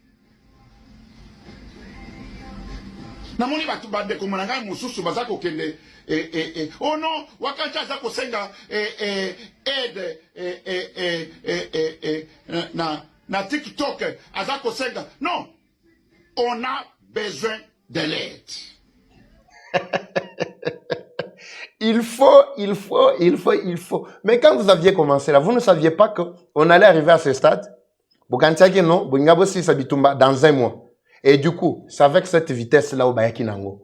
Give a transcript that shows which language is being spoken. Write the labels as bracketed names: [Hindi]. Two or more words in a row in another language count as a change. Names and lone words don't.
[Lingala] Oh non, wakanja za kosenga aide na TikTok aza kosenga. [French] Non, on a besoin de l'aide. Il faut. Mais quand vous aviez commencé là, vous ne saviez pas qu'on allait arriver à ce stade. Non, dans un mois. Et du coup, c'est avec cette vitesse-là au [Lingala] Bayaki Nango.